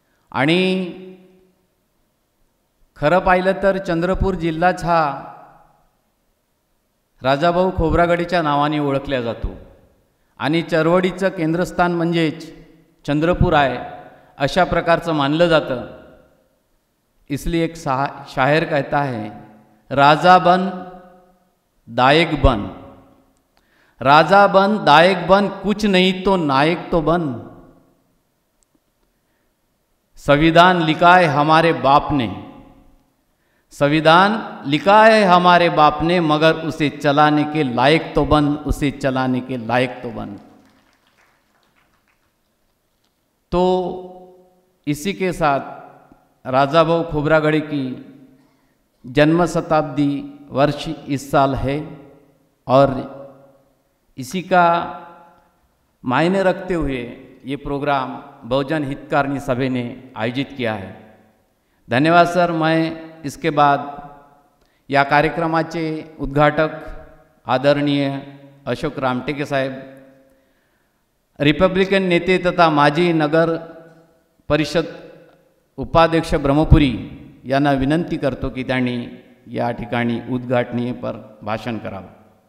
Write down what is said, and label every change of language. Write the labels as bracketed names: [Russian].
[Marathi] आणि खरं पाहिलं तर चंद्रपूर जिल्हाच हा राजाभाऊ खोब्रागडेच्या नावाने ओळखला जातो आणि चळवळीचं केंद्रस्थान म्हणजेच चंद्रपूर आहे अशा प्रकारचं मानलं जातं. [Hindi] इसलिए एक शायर कहता है, राजा बन दायक बन, राजा बन दायक बन, कुछ नहीं तो नायक तो बन. संविधान लिखा है हमारे बाप ने, संविधान लिखा है हमारे बाप ने, मगर उसे चलाने के लायक तो बन, उसे चलाने के लायक तो बन. तो इसी के साथ राजाभाऊ खोब्रागडे की जन्म शताब्दी वर्ष इस साल है और इसी का मायने रखते हुए ये प्रोग्राम बहुजन हितकारिणी सभा ने आयोजित किया है. धन्यवाद सर. मैं इसके बाद [Marathi] या कार्यक्रमाचे उद्घाटक आदरणीय अशोक रामटेके साहेब, रिपब्लिकन नेते तथा माजी नगर परिषद उपाध्यक्ष ब्रह्मपुरी यांना विनंती करतो की त्यांनी या ठिकाणी उद्घाटनीपर भाषण करावं.